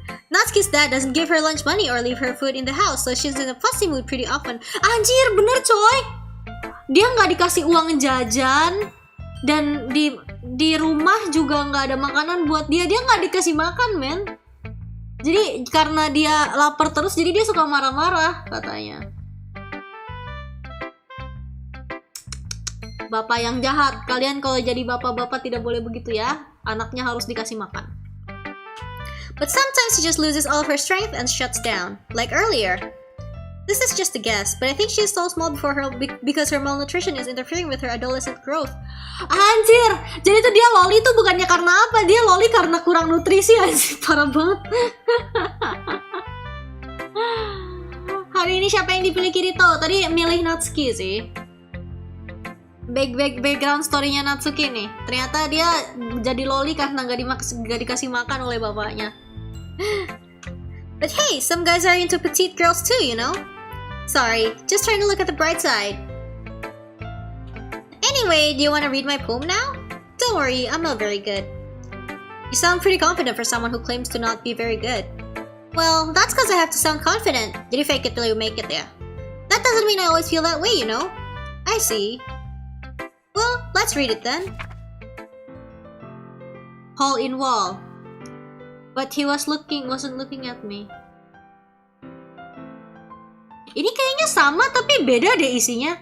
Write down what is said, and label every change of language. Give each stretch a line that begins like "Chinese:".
English: Natsuki's dad doesn't give her lunch money or leave her food in the house, so she's in a fussy mood pretty often.
Indonesian: Anjir, bener coy. Dia nggak dikasih uang jajan, dan di rumah juga nggak ada makanan buat dia. Dia nggak dikasih makan, men. Jadi karena dia lapar terus, jadi dia suka marah-marah katanya. Bapak yang jahat. Kalian kalau jadi bapak-bapak tidak boleh begitu ya. Anaknya harus dikasih makan.
English: But sometimes she just loses all of her strength and shuts down, like earlier. This is just a guess, but I think she's so small because her malnutrition is interfering with her adolescent growth.
Indonesian: Anjir, jadi tuh dia loli tuh bukannya karena apa? Dia loli karena kurang nutrisi, anjir. Parah banget. Hari ini siapa yang dipilih Kirito? Tadi milih Natsuki sih. Background story-nya Natsuki nih. Ternyata dia jadi loli karena gak dikasih makan oleh bapaknya.
English: But hey, some guys are into petite girls too, you know? Sorry, just trying to look at the bright side. Anyway, do you want to read my poem now? Don't worry, I'm not very good. You sound pretty confident for someone who claims to not be very good. Well, that's because I have to sound confident. Jadi fake it till you make it, yeah. That doesn't mean I always feel that way, you know? I see. Well, let's read it then. Hole in wall. But he wasn't looking at me.
Indonesian: Ini kayaknya sama tapi beda deh isinya.